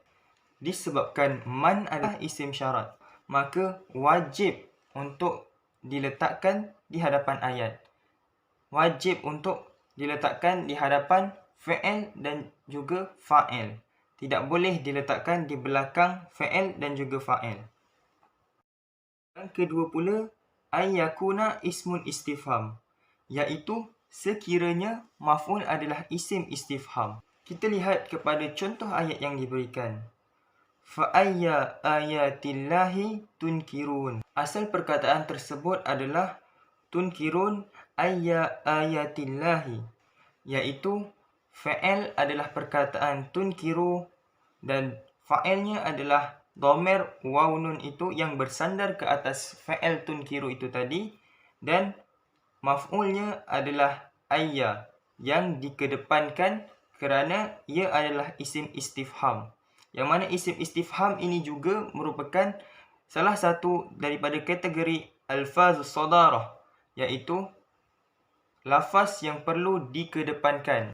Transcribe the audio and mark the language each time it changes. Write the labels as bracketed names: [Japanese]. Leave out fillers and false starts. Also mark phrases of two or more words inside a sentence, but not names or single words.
[Malay] Disebabkan man adalah isim syarat, maka wajib untuk diletakkan di hadapan ayat. Wajib untuk diletakkan di hadapan fa'il dan juga fa'il. Tidak boleh diletakkan di belakang fa'il dan juga fa'il. Yang kedua pula, [Arabic] ayyakuna ismun istifham, [Malay] iaitu sekiranya maf'ul adalah [Arabic] isim istifham. [Malay] Kita lihat kepada contoh ayat yang diberikan. [Arabic] Fa ayya ayatillahi tunkirun. [Malay] Asal perkataan tersebut adalah [Arabic] tunkirun ayya ayatillahi, [Malay] iaitu fa'il adalah perkataan tunkiru dan fa'ilnya adalah [Arabic] dhamir waw nun [Malay] itu yang bersandar ke atas fa'il tunkiru itu tadi, dan maf'ulnya adalah ayya yang dikedepankan kerana ia adalah [Arabic] isim istifham. [Malay] Yang mana [Arabic] isim istifham [Malay] ini juga merupakan salah satu daripada kategori [Arabic] alfazus sadarah, [Malay] iaitu lafaz yang perlu dikedepankan.